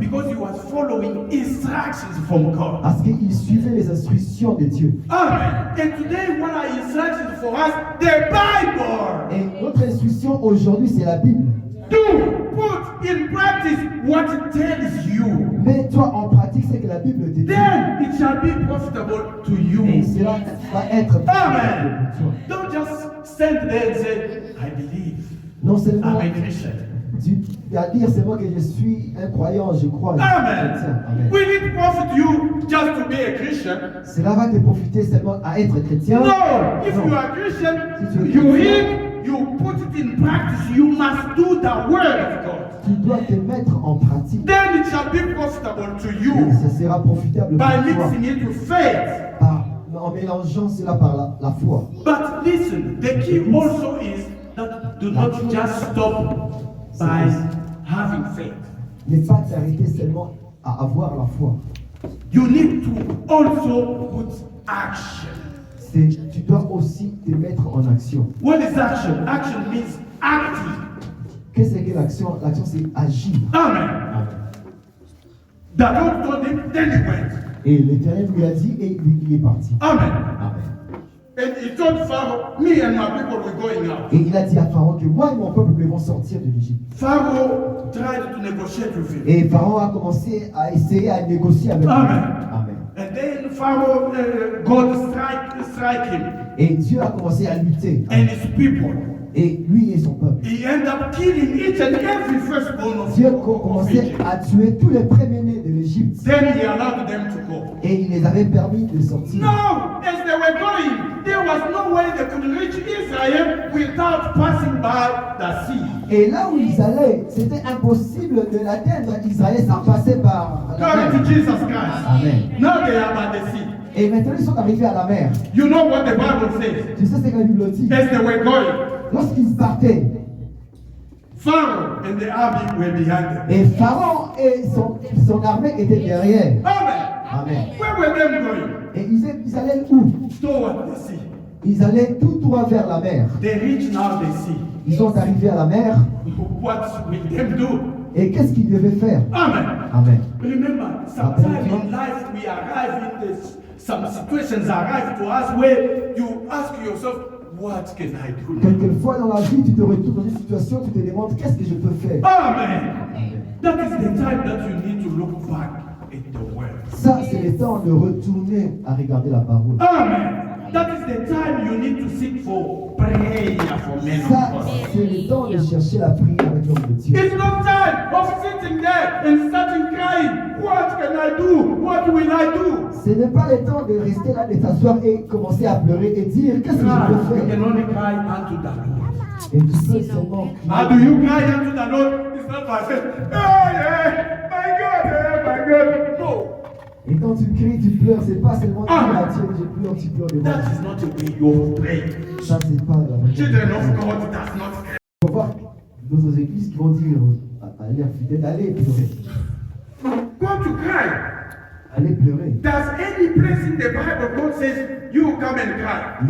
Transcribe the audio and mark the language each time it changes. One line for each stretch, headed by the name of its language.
English: Because he was following instructions from God.
French: Parce qu'il suivait les instructions de Dieu.
English: Amen. And today, what are instructions for us? The Bible.
French: Et notre instruction aujourd'hui, c'est la Bible.
English: Do put in practice what it tells you.
French: Mets-toi en pratique ce que la Bible te dit.
English: Then it shall be profitable to you.
French: Et cela va être
English: Amen.
French: pour toi.
English: Don't just stand there and say, I believe.
French: Non seulement
English: I'm a Christian.
French: tu vas dire seulement que je suis un croyant, je crois. je suis chrétien.
English: Amen. Amen. Will it profit you just to be a Christian?
French: Cela va te profiter seulement à être chrétien.
English: No. If
French: Non.
English: you are Christian,
French: Si tu es
English: you
French: chrétien,
English: read, you put it in practice. You must do the word of God.
French: tu dois te mettre en pratique.
English: Then it shall be profitable to
French: Et
English: you
French: ça sera profitable pour
English: by
French: toi
English: mixing it with faith.
French: en mélangeant cela par la foi.
English: But listen, the key also is that do not just stop by having faith.
French: Ne pas t'arrêter seulement à avoir la foi.
English: You need to also put action.
French: Tu dois aussi te mettre en action.
English: What is action? Action means acting.
French: Qu'est-ce que l'action? L'action, c'est agir.
English: Amen. The Lord told him, then he went.
French: Et l'Éternel lui a dit et lui, il est parti.
English: Amen. Amen. And he told Pharaoh, me and my people were going out.
French: Et il a dit à Pharaon que moi et mon peuple devons sortir de l'Égypte.
English: Pharaoh tried to negotiate with him.
French: Et Pharaon a commencé à essayer à négocier avec lui.
English: Amen. Amen. And then Pharaoh, God strike him
French: Et Dieu a commencé à lutter.
English: and his people.
French: Et lui et son peuple.
English: He ended up killing each and every firstborn of
French: Dieu a
English: of
French: commencé
English: Egypt.
French: à tuer tous les premiers-nés de l'Égypte.
English: Then he allowed them to go.
French: Et il les avait permis de sortir.
English: No, as they were going, there was no way they could reach Israel without passing by the sea.
French: Et là où ils allaient, c'était impossible de l'atteindre Israël sans passer par la
English: Glory to
French: mer.
English: Jesus Christ. Amen. Now they are by the sea.
French: Et maintenant ils sont arrivés à la mer.
English: You know what the Bible says.
French: Tu sais ce que la Bible dit?
English: As they were going,
French: Lorsqu'ils partaient,
English: Pharaoh and the army were behind them.
French: et Pharaon et son armée étaient derrière.
English: Amen. Amen. Where were they going?
French: Et ils allaient où?
English: Toward the sea.
French: Ils allaient tout droit vers la mer.
English: They reached now the sea.
French: Ils sont arrivés à la mer.
English: What will them do?
French: Et qu'est-ce qu'ils devaient faire?
English: Amen. Amen. Remember, sometimes in life we arrive in this, some situations arrive to us where you ask yourself, what can I do?
French: Quelquefois dans la vie, tu te retrouves dans une situation, tu te demandes qu'est-ce que je peux faire?
English: Amen. That is the time that you need to look back at the word.
French: Ça, c'est le temps de retourner à regarder la parole.
English: Amen. That is the time you need to seek for prayer for men of
French: Ça,
English: God.
French: c'est le temps de chercher la prière avec l'homme de Dieu.
English: It's not time of sitting there and starting crying. What can I do? What will I do?
French: Ce n'est pas le temps de rester là, de s'asseoir et commencer à pleurer et dire qu'est-ce que je
English: You
French: peux faire.
English: can only cry unto the Lord.
French: Et tu peux seulement
English: How do you cry unto the Lord? It's not by saying, hey, my God, no.
French: Et quand tu cries, tu pleures, c'est pas seulement dire à Dieu, je pleure, tu pleures devant.
English: That is not the way you pray.
French: Ça, c'est pas la manière.
English: Children of God does not cry.
French: On va voir d'autres églises qui vont dire à leurs fidèles, allez pleurer.
English: Go to cry.
French: Allez pleurer.
English: Does any place in the Bible God says, you come and cry?